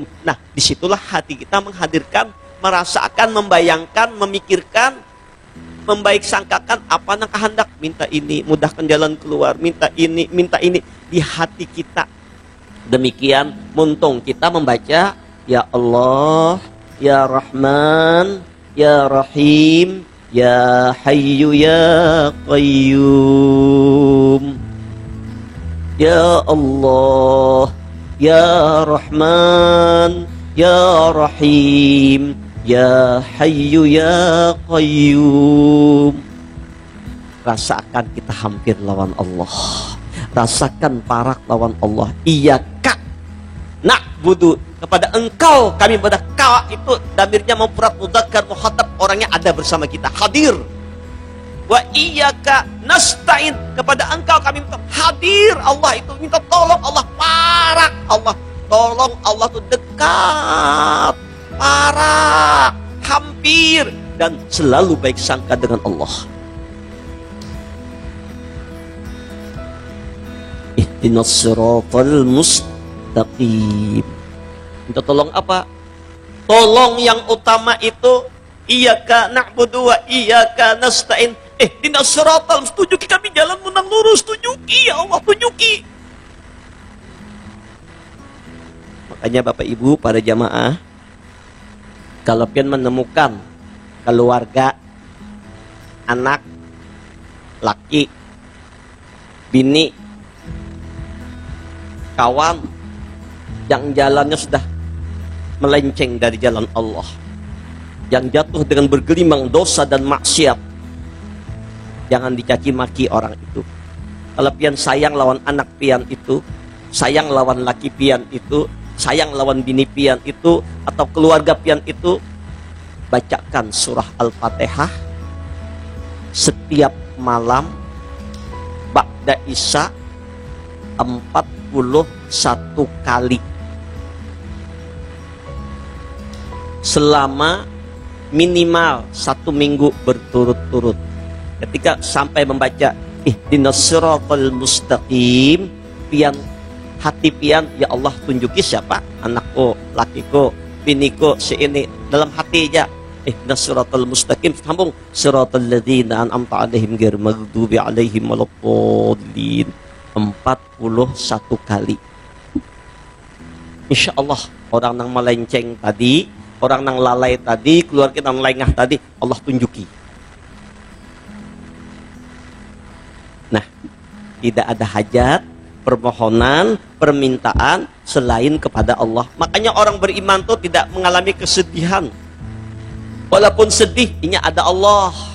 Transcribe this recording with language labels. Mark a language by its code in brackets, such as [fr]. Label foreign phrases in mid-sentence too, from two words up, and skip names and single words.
[id] Nah, disitulah hati kita menghadirkan, merasakan, membayangkan, memikirkan, membaik sangkakan apa yang kehendak. Minta ini, mudahkan jalan keluar. Minta ini di hati kita. Demikian muntung kita membaca [ar] يا الله، يا رحمن، يا رحيم، يا حي يا قيوم. يا الله، يا رحمن، يا رحيم، يا حي يا قيوم. [id] Rasakan kita hampir lawan Allah. [bjn] Rasakan parak lawan Allah. [ar] إياك نعبد, [id] kepada engkau kami ibadah. Ka itu damirnya [ar] مفرد مذكر مخاطب, [id] orangnya ada bersama kita, hadir. [ar] وإياك نستعين, [id] kepada engkau kami minta. Hadir Allah itu minta tolong Allah, parak Allah. Tolong Allah itu dekat, parak, hampir, dan selalu baik sangka dengan Allah. [ar] اهدنا الصراط المستقيم. [id] Minta tolong apa? Tolong yang utama itu [ar] إياك نعبد وإياك نستعين. اهدنا الصراط, [id] tunjuki kami jalanmu nang lurus, tunjuki [ar] يا الله, [id] tunjuki. Makanya Bapak Ibu, para jamaah, kalau pian menemukan keluarga, anak, laki, bini, kawan yang jalannya sudah melenceng dari jalan Allah, yang jatuh dengan bergelimang dosa dan maksiat, jangan dicaci maki orang itu. Kalau pian sayang lawan anak pian itu, sayang lawan laki pian itu, sayang lawan bini pian itu, atau keluarga pian itu, bacakan surah Al-Fatihah, setiap malam [ar] بعد العشاء [id] 41 kali selama minimal 1 minggu berturut-turut. Ketika sampai membaca [ar] اهدنا الصراط المستقيم, [id] pian hati pian, [ar] يا الله [id] tunjuki siapa anakku, lakiku, biniku, si ini, dalam hati aja [ar] اهدنا الصراط المستقيم, [id] sambung [ar] صراط الذين أنعمت عليهم غير المغضوب عليهم ولا الضالين [id] 41 kali. [ar] إن شاء الله [id] orang nang melenceng tadi, orang nang lalai tadi, keluarga nang lengah tadi, Allah tunjuki. Nah, tidak ada hajat, permohonan, permintaan selain kepada Allah. Makanya orang beriman itu tidak mengalami kesedihan. Walaupun sedih, ini ada Allah.